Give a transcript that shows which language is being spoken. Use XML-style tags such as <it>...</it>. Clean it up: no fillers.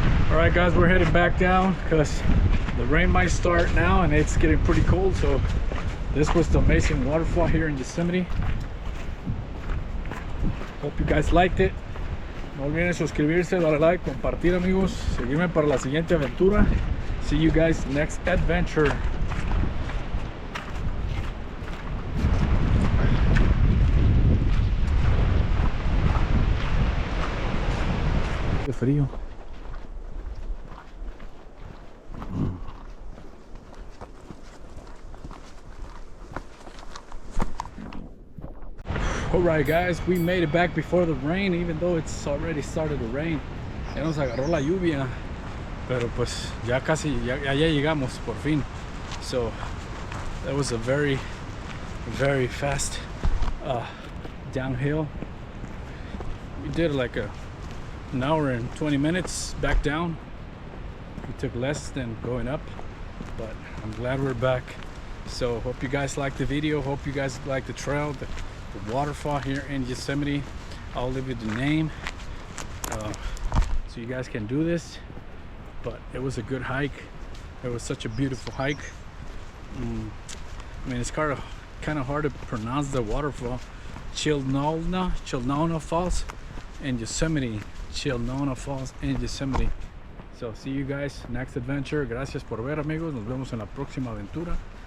<en>All right, guys, we're headed back down because the rain might start now and it's getting pretty cold. So this was the amazing waterfall here in Yosemite. Hope you guys liked it.</en> <es>No olviden suscribirse, darle like, compartir, amigos, seguirme para la siguiente aventura.</es> <en>See you guys next adventure.</en> <es>Qué frío.</es> <en>Alright, guys, we made it back before the rain, even though it's already started to rain.</en> <es>Ya nos agarró la lluvia, pero pues ya casi, ya llegamos por fin.</es> <en>So that was a very, very fast downhill. We did like an hour and 20 minutes back down. We took less than going up, but I'm glad we're back. So hope you guys liked the video. Hope you guys liked the trail, the waterfall here in Yosemite. I'll leave you the name so you guys can do this. But it was a good hike. It was such a beautiful hike. I mean, it's kind of hard to pronounce the waterfall. Chilnualna Falls in Yosemite. Chilnualna Falls in Yosemite. So see you guys next adventure.</en> <es>Gracias por ver, amigos. Nos vemos en la próxima aventura.</es>